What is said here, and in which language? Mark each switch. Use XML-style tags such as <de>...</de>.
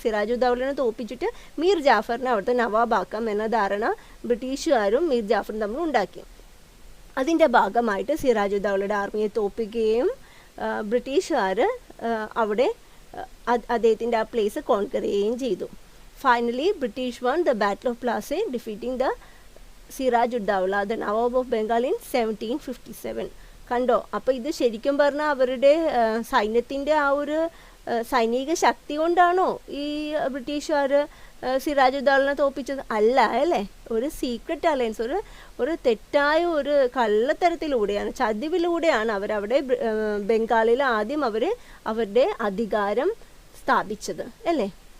<ml>സിറാജുദ്ദൗലനെ തോൽപ്പിച്ചിട്ട് മീർ ജാഫറിനെ അവിടുത്തെ നവാബാക്കാം എന്ന ധാരണ ബ്രിട്ടീഷുകാരും മീർ ജാഫറും തമ്മിൽ ഉണ്ടാക്കി. അതിൻ്റെ ഭാഗമായിട്ട് സിറാജുദ്ദൗലയുടെ ആർമിയെ തോൽപ്പിക്കുകയും ബ്രിട്ടീഷുകാർ അവിടെ അദ്ദേഹത്തിൻ്റെ ആ പ്ലേസ് കോൺകർ ചെയ്യുകയും ചെയ്തു.</ml> <en>Finally, British won the Battle of Plassey, defeating the Sirajuddaula, the Nawab of Bengal in 1757.</en> <ml>കണ്ടോ? അപ്പോൾ ഇത് ശരിക്കും പറഞ്ഞാൽ അവരുടെ സൈന്യത്തിൻ്റെ ആ ഒരു സൈനിക ശക്തി കൊണ്ടാണോ ഈ ബ്രിട്ടീഷുകാർ സിറാജുദ്ദൗലനെ തോൽപ്പിച്ചത്? അല്ല അല്ലേ? ഒരു സീക്രട്ട് അലയൻസ്, ഒരു തെറ്റായ ഒരു കള്ളത്തരത്തിലൂടെയാണ്, ചതിവിലൂടെയാണ് അവരവിടെ ബംഗാളിൽ ആദ്യം അവരുടെ അധികാരം സ്ഥാപിച്ചത് അല്ലേ?</ml>